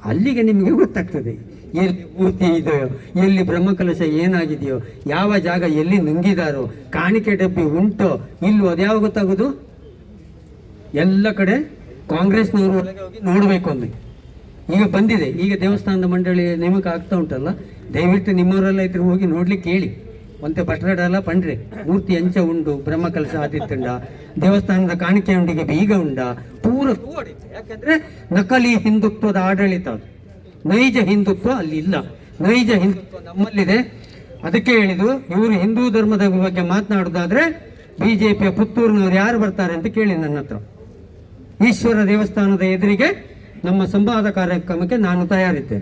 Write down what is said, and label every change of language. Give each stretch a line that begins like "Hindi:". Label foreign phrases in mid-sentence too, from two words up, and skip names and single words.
Kannada: ಅಲ್ಲಿಗೆ ನಿಮಗೆ ಗೊತ್ತಾಗ್ತದೆ ಎಲ್ಲಿ ಮೂರ್ತಿ ಇದೆಯೋ, ಎಲ್ಲಿ ಬ್ರಹ್ಮಕಲಶ ಏನಾಗಿದೆಯೋ, ಯಾವ ಜಾಗ ಎಲ್ಲಿ ನುಂಗಿದಾರೋ, ಕಾಣಿಕೆ ಡಬ್ಬಿ ಉಂಟೋ ಇಲ್ಲೋ ಅದ್ಯಾವ ಗೊತ್ತಾಗೋದು? ಎಲ್ಲ ಕಡೆ ಕಾಂಗ್ರೆಸ್ನವರು ಒಳಗೆ ಹೋಗಿ ನೋಡಬೇಕು ಒಮ್ಮೆ. ಈಗ ಬಂದಿದೆ, ಈಗ ದೇವಸ್ಥಾನದ ಮಂಡಳಿ ನೇಮಕ ಆಗ್ತಾ ಉಂಟಲ್ಲ, ದಯವಿಟ್ಟು ನಿಮ್ಮವರೆಲ್ಲ ಇದ್ರೆ ಹೋಗಿ ನೋಡ್ಲಿಕ್ಕೆ ಹೇಳಿ.
Tulu: ಒಂತೆ ಪಟ್ಟಡಲ್ಲ ಪಂಡ್ರೆ ಮೂರ್ತಿ ಅಂಚ ಉಂಡು, ಬ್ರಹ್ಮಕಲಶ ಆದಿತ್ತುಂಡ, ದೇವಸ್ಥಾನದ ಕಾಣಿಕೆ ಉಂಡಿಗೆ ಬೀಗ ಉಂಡ, ಪೂರ ತೂವಡಿತ್ತು.
Kannada: ಯಾಕಂದ್ರೆ ನಕಲಿ ಹಿಂದುತ್ವದ ಆಡಳಿತ ಅದು, ನೈಜ ಹಿಂದುತ್ವ ಅಲ್ಲಿ ಇಲ್ಲ. ನೈಜ ಹಿಂದುತ್ವ ನಮ್ಮಲ್ಲಿದೆ. ಅದಕ್ಕೆ ಹೇಳಿದ್ದು, ಇವರು ಹಿಂದೂ ಧರ್ಮದ ಬಗ್ಗೆ ಮಾತನಾಡೋದಾದ್ರೆ ಬಿಜೆಪಿಯ ಪುತ್ತೂರಿನವ್ರು ಯಾರು ಬರ್ತಾರೆ ಅಂತ ಕೇಳಿ ನನ್ನ ಹತ್ರ. ಈಶ್ವರ ದೇವಸ್ಥಾನದ ಎದುರಿಗೆ ನಮ್ಮ ಸಂವಾದ ಕಾರ್ಯಕ್ರಮಕ್ಕೆ ನಾನು ತಯಾರಿದ್ದೇನೆ.